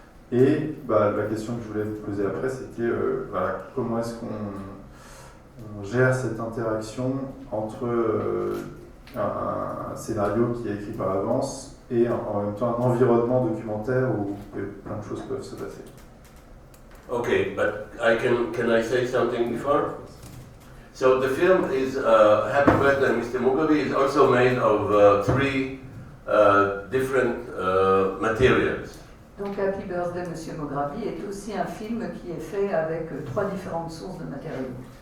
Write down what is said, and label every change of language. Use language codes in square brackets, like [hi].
[fr] Et la question que je voulais vous poser après, c'était comment est-ce qu'on gère cette interaction entre un scénario qui est écrit par avance et en même temps un environnement documentaire où plein de choses peuvent se passer. [en] Okay, but can I say something before? So the film is Happy Birthday, Mr. Mograbi is also made of 3 different materials. [fr] Donc Happy Birthday, Monsieur Mograbi est aussi un film qui est fait avec 3 différentes sources de matériaux.